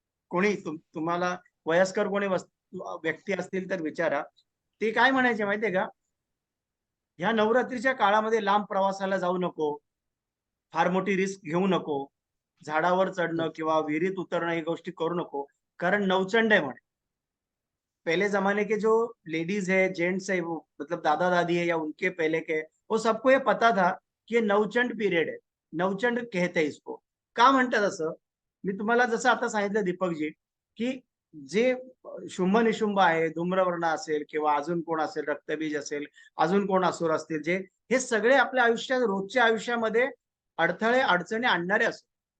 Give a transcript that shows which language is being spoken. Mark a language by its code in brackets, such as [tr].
[mr] कोणी तुम्हाला वयस्कर कोणी व्यक्ती असतील तर विचारा. ते काय म्हणायचे माहितीये का? ह्या नवरात्रीच्या काळामध्ये लांब प्रवासाला जाऊ नको, फार मोठी रिस्क घेऊ नको, झाडावर चढणं किंवा विहिरीत उतरणं ही गोष्टी करू नको, कारण नवचंड आहे म्हणे. [hi] पहले जमाने के जो लेडीज है, जेंट्स है, वो मतलब दादा दादी है या उनके पहले के, वो सबको ये पता था कि ये नवचंड पीरियड है. नवचंड कहते हैं इसको. [mr] का म्हणतात असं? मी तुम्हाला जसं आता सांगितलं दीपकजी, की जे शुंभ निशुंभ आहे, धूम्रवर्ण असेल किंवा अजून कोण असेल, रक्तबीज असेल, अजून कोण असुर असतील, जे हे सगळे आपल्या आयुष्यात, रोजच्या आयुष्यामध्ये अडथळे अडचणी आणणारे असतात.